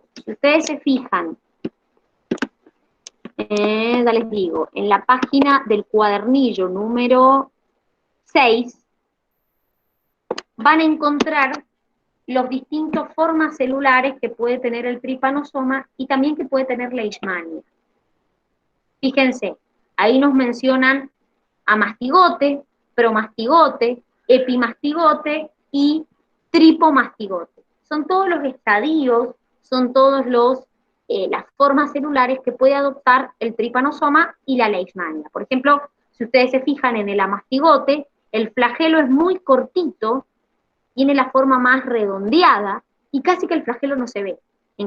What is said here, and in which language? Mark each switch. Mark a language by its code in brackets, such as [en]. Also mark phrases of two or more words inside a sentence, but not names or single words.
[es] Si ustedes se fijan, ya les digo, en la página del cuadernillo número 6, van a encontrar los distintos formas celulares que puede tener el Trypanosoma y también que puede tener Leishmania. Fíjense, ahí nos mencionan amastigote, promastigote, epimastigote y tripomastigote. Son todos los estadios, son todos las formas celulares que puede adoptar el Trypanosoma y la Leishmania. Por ejemplo, si ustedes se fijan en el amastigote, el flagelo es muy cortito, tiene la forma más redondeada y casi que el flagelo no se ve.